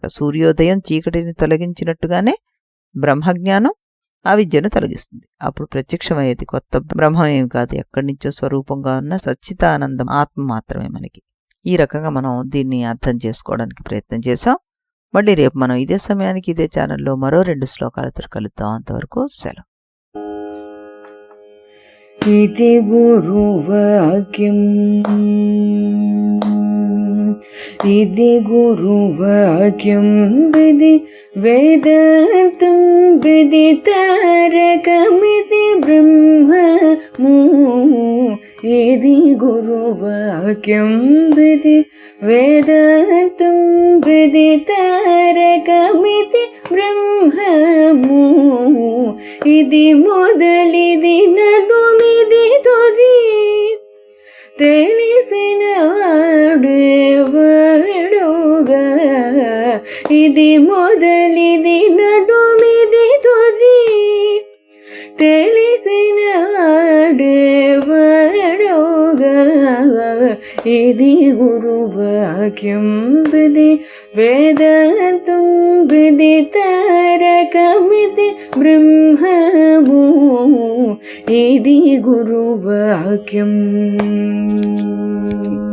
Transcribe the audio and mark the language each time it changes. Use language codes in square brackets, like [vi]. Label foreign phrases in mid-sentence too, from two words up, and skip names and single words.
[te] సూర్యోదయం చీకటిని తొలగించినట్టుగానే బ్రహ్మజ్ఞానం అవిద్యను తొలగిస్తుంది. అప్పుడు ప్రత్యక్షమయ్యేది కొత్త బ్రహ్మం ఏమి కాదు, ఎక్కడి నుంచో స్వరూపంగా ఉన్న సచ్చితానందం ఆత్మ మాత్రమే మనకి. ఈ రకంగా మనం దీన్ని అర్థం చేసుకోవడానికి ప్రయత్నం చేసాం. మళ్ళీ రేపు మనం ఇదే సమయానికి ఇదే ఛానల్లో మరో 2 శ్లోకాలతో కలుద్దాం. అంతవరకు సెలవు. ఇతి గురువాక్యమ్ ఇతి గురువాక్యం విధి వేదాంతం విదితారకమితి బ్రహ్మము ఇతి గురువాక్యం విధి వేదాంతం విదితారకమితి బ్రహ్మము ఇతి మొదలిది నడుమిది తుది తెలిసిన వాడేవాడుగా ఇది మొదలిది నడుమిది తుది తెలిసిన వాడేవాడుగా ఇది గురువాక్యం విధి వేదాంతం విదితారకమితి బ్రహ్మము ఇది గురువాక్యం.